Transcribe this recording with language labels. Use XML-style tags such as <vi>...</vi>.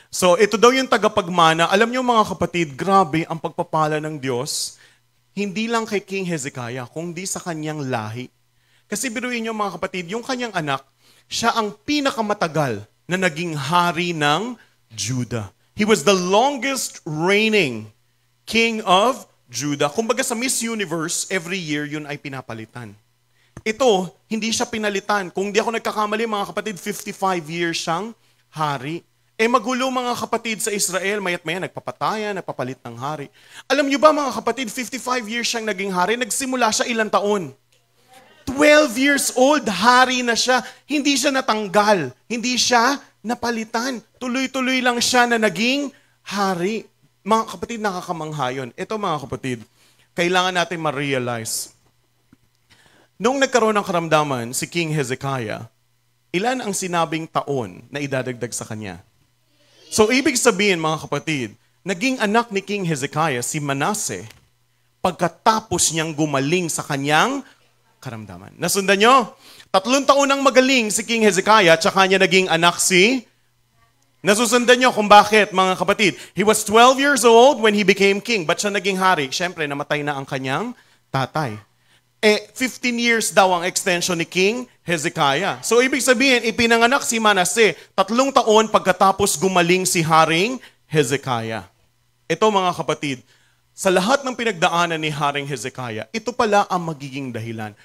<tl>So, ito daw yung tagapagmana. Alam niyo, mga kapatid, grabe ang pagpapala ng Diyos. Hindi lang kay King Hezekiah, kundi sa kanyang lahi. Kasi biruin niyo mga kapatid, yung kanyang anak, siya ang pinakamatagal na naging hari ng Judah.</tl> <en>He was the longest reigning king of Judah.</en> <tl>Kumbaga sa Miss Universe, every year yun ay pinapalitan. Ito, hindi siya pinalitan. Kung di ako nagkakamali mga kapatid, 55 years siyang hari. Magulo mga kapatid sa Israel, mayat maya nagpapatayan, nagpapalit ng hari. Alam niyo ba mga kapatid, 55 years siyang naging hari, nagsimula siya ilang taon? 12 years old, hari na siya. Hindi siya natanggal. Hindi siya napalitan. Tuloy-tuloy lang siya na naging hari. Mga kapatid, nakakamangha yun. Ito mga kapatid, kailangan natin ma-realize. Nung nagkaroon ng karamdaman si King Hezekiah, ilan ang sinabing taon na idadagdag sa kanya? So, ibig sabihin mga kapatid, naging anak ni King Hezekiah, si Manasseh, pagkatapos niyang gumaling sa kanyang karamdaman. Nasundan nyo? 3 taon nang magaling si King Hezekiah, tsaka niya naging anak si... Nasusundan nyo kung bakit, mga kapatid.</tl> <en>He was 12 years old when he became king.</en> <tl>Ba't siya naging hari? Siyempre, namatay na ang kanyang tatay. 15 years daw ang extension ni King Hezekiah. So, ibig sabihin, ipinanganak si Manasseh 3 taon pagkatapos gumaling si Haring Hezekiah. Ito, mga kapatid, sa lahat ng pinagdaanan ni Haring Hezekiah, ito pala ang magiging dahilan.</tl>